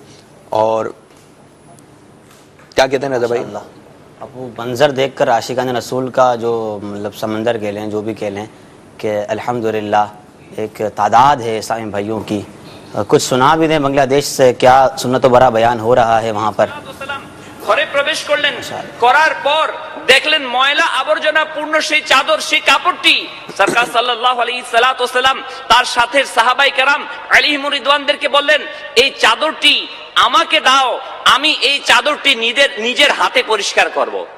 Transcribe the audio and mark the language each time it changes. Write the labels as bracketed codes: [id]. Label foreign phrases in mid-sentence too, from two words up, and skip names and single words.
[ur] اور کیا کہتے ہیں رضا بھائی؟ اب وہ منظر دیکھ کر عاشقان رسول کا جو مطلب سمندر کہہ لیں جو بھی کہہ لیں کہ الحمدللہ ایک تعداد ہے اسلامی بھائیوں کی. کچھ سنا بھی دیں بنگلہ دیش سے کیا سنت و برا بیان ہو رہا ہے وہاں پر. [bn] ঘরে প্রবেশ করলেন, করার পর দেখলেন ময়লা আবর্জনা পূর্ণ সেই চাদর, সেই কাপড়টি। সরকার [ar] صلى الله عليه الصلاة وسلم [bn] তার সাথে সাহাবায়ে কেরাম আলাইহিমুর রিদওয়ানদেরকে বললেন, এই চাদরটি আমাকে দাও, আমি এই চাদরটি নিজের হাতে পরিষ্কার করব।